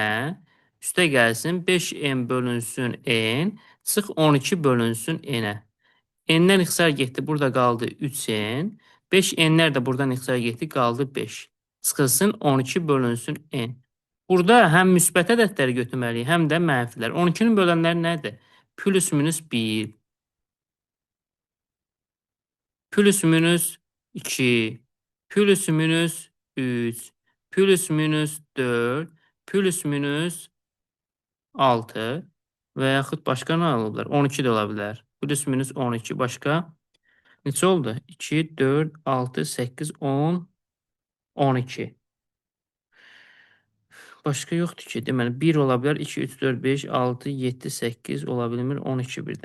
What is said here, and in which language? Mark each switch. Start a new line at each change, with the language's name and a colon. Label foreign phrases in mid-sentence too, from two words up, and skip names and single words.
Azerbaijani: Üstə gəlsin 5n bölünsün n. Çıx 12 bölünsün n-ə. N-lər ixtisar getdi. Burada qaldı 3n. 5n-lər də buradan ixtisar getdi. Qaldı 5. Çıxılsın 12 bölünsün n. Burada həm müsbət ədədləri götürməliyik, həm də mənfilər. 12-nin bölənləri nədir? Plus minus 1, plus minus 2, plus minus 3, plus minus 4, plus minus 6 və yaxud başqa nə ola bilər? 12 də ola bilər. Plus minus 12 başqa neçə oldu? 2, 4, 6, 8, 10, 12. Başqa yoxdur ki. Deməli 1 ola bilər, 2, 3, 4, 5, 6, 7, 8 ola bilmir, 12 birdən.